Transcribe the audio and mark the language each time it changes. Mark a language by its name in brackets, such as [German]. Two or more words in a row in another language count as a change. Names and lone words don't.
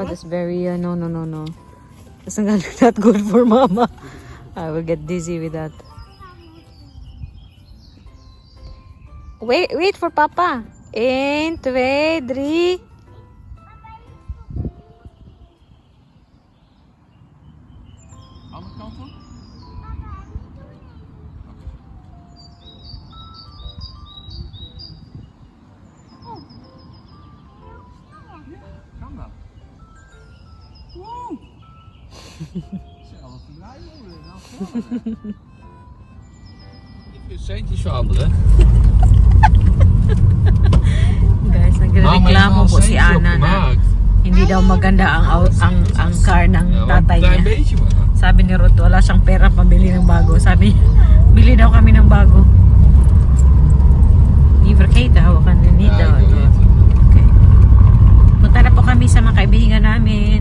[English] that's very no. That's not good for mama. I will get dizzy with that. Wait for Papa. In 2, 3. [Dutch] Andere kant op? Kan dat? Woe! Zelfs blij worden. Nou, even centjes veranderen. [Filipino] Guys, nagreklamo po si Ana na hindi daw maganda ang car ng tatay [Dutch] Klein [Filipino] niya. [Dutch] beetje maar. [Filipino] Sabi ni Ruth, wala siyang pera pambili ng bago. Sabi, bili daw kami ng bago. [Dutch] Niet vergeten, [Filipino] hawakan na nito. [Dutch] Ja, ik weet het. [English] Okay. [Filipino] Punta na po kami sa mga kaibigan namin.